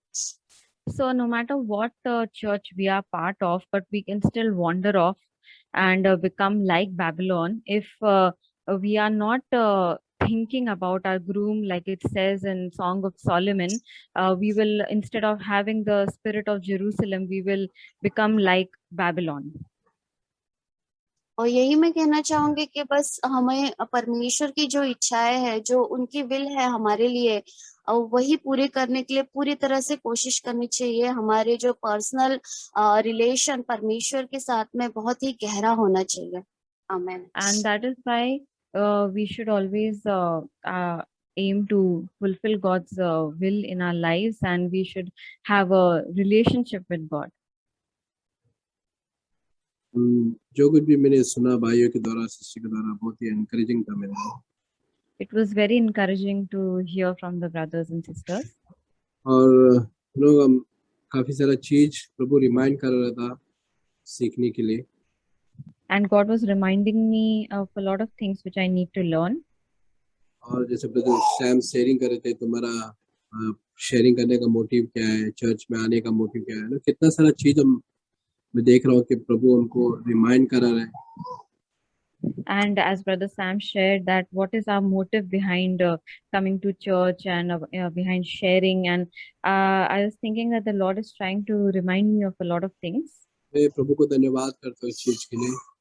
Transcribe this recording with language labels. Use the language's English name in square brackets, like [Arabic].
[English] So no matter what church we are part of, but we can still wander off and become like Babylon if we are not thinking about our groom, like it says in Song of Solomon. We will, instead of having the spirit of Jerusalem, we will become like Babylon. [Hindi] और यही मैं कहना चाहूंगी कि बस हमें परमेश्वर की जो इच्छाएं है, जो उनकी विल है हमारे लिए, वही पूरे करने के लिए पूरी तरह से कोशिश करनी चाहिए। हमारे जो [English] personal relation [Hindi] परमेश्वर के साथ में बहुत ही गहरा होना चाहिए। आमीन। [English] And that is why we should always aim to fulfill God's will in our lives, and we should have a relationship with God. [Hindi] जो कुछ भी मैंने सुना भाइयों के द्वारा, सिस्टर के द्वारा, बहुत ही एनकरेजिंग था मेरे लिए। [English] It was very encouraging to hear from the brothers and sisters. [Hindi] और लोग हम काफी सारा चीज प्रभु रिमाइंड कर रहा था सीखने के लिए। [English] And God was reminding me of a lot of things which I need to learn. [Hindi] और जैसे ब्रदर सैम शेयरिंग कर रहे थे, तुम्हारा शेयरिंग करने का मोटिव क्या है, चर्च में आने का मोटिव क्या है ना, कितना सारा चीज मैं देख रहा हूँ कि प्रभु हमको रिमाइंड करा रहे हैं. [English] And as Brother Sam shared, that what is our motive behind coming to church and behind sharing, and I was thinking that the Lord is trying to remind me of a lot of things, [Hindi] मैं प्रभु को धन्यवाद करता हूँ इस चीज के लिए.